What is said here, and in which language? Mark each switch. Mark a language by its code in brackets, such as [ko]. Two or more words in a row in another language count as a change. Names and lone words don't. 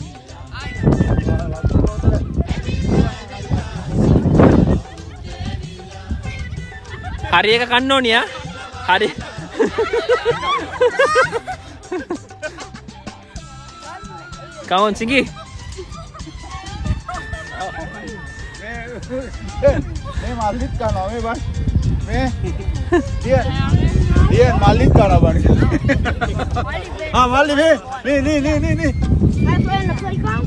[si] හරි එක කන්න ඕනිය. හරි. [en] Come on, Singi. [si] මේ මල්ලිත් කනවා මේ බං. මේ දිය මල්ලිත් කනවා බං. මල්ලි මේ. [en] I'm playing the playground.